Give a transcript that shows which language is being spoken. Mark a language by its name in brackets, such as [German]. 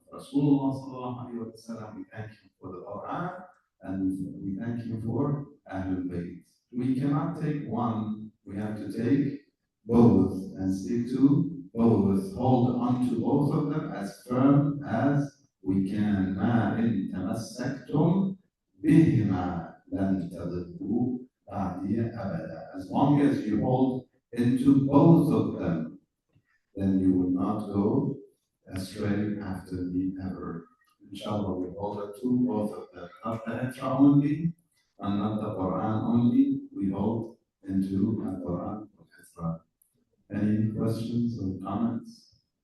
[English] Rasulullah sallallahu alayhi wa sallam, we thank him for the Quran, and we thank him for Ahlul Bayt. We cannot take one, we have to take both and stick to both. Hold on to both of them as firm as we can. [Arabic] ما إن تمسكتم بهما لن تضلوا بعدي أبدا. [English] As long as you hold into both of them, then you will not go astray after me ever. Inshallah, we hold it to both of them, not the Hifra only, and not the Quran only. We hold into the Quran and Hifra. Any questions or comments?